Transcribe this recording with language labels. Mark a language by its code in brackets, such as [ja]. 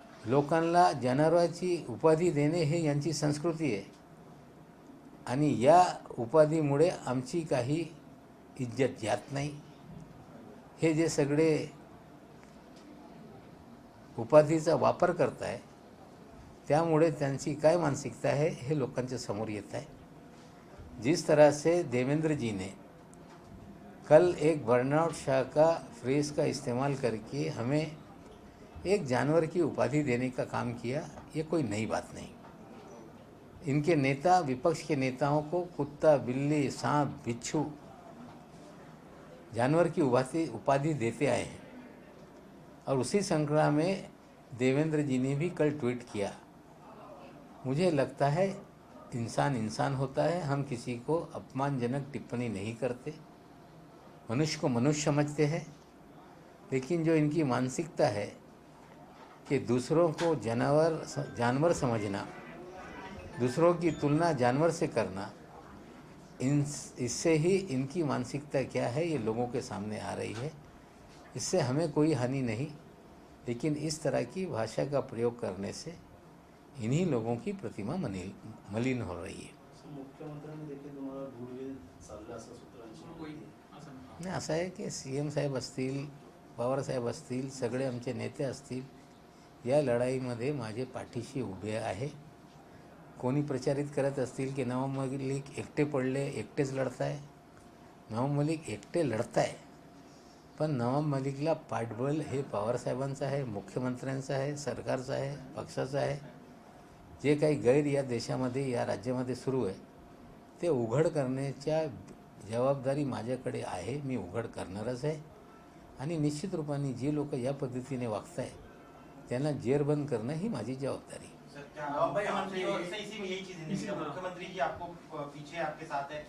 [mr] लोकांना जनावराची उपाधी देणे हे यांची संस्कृती आहे आणि या उपाधीमुळे आमची काही इज्जत जात नाही. हे जे सगळे उपाधीचा वापर करताय त्यामुळे त्यांची काय मानसिकता [hi] है [mr] हे लोकांच्या समोर येत आहे. [hi] जिस तरह से देवेंद्र जी ने कल एक बर्नआउट शाह का फ्रेज का इस्तेमाल करके हमें एक जानवर की उपाधि देने का काम किया, ये कोई नई बात नहीं. इनके नेता विपक्ष के नेताओं को कुत्ता, बिल्ली, सांप, बिच्छू जानवर की उपाधि देते आए हैं. और उसी श्रृंखला में देवेंद्र जी ने भी कल ट्वीट किया. मुझे लगता है इंसान इंसान होता है, हम किसी को अपमानजनक टिप्पणी नहीं करते, मनुष्य को मनुष्य समझते हैं. लेकिन जो इनकी मानसिकता है कि दूसरों को जानवर समझना, दूसरों की तुलना जानवर से करना, इससे ही इनकी मानसिकता क्या है ये लोगों के सामने आ रही है. इससे हमें कोई हानि नहीं, लेकिन इस तरह की भाषा का प्रयोग करने से इन्हीं लोगों की प्रतिमा मलिन हो रही है. [mr] मुख्यमंत्र्यांनी देखील तुम्हाला गुडविल चाललं असं सूत्रांची होईल असं नाही. नाही असं आहे की CM साहेब असतील, पवारसाहेब असतील, सगळे आमचे नेते असतील, या लढाईमध्ये माझे पाठीशी उभे आहे. कोणी प्रचारित करत असतील की नवाब मलिक एकटे पडले, एकटेच लढताय. नवाब मलिक एकटे लढताय, पण नवाब मलिकला पाठबळ हे पवारसाहेबांचं आहे, मुख्यमंत्र्यांचं आहे, सरकारचं आहे, पक्षाचं आहे. जे काही गैर या देशामध्ये या राज्यामध्ये सुरू आहे ते उघड करण्याच्या जबाबदारी माझ्याकडे आहे. मी उघड करणारच आहे आणि निश्चित रूपाने जे लोक या पद्धतीने वागताय त्यांना जेरबंद करणं ही माझी जबाबदारी. [hi] सर, क्या मुख्यमंत्री और इसी में यही चीज है कि मुख्यमंत्री जी आपको पीछे आपके साथ है?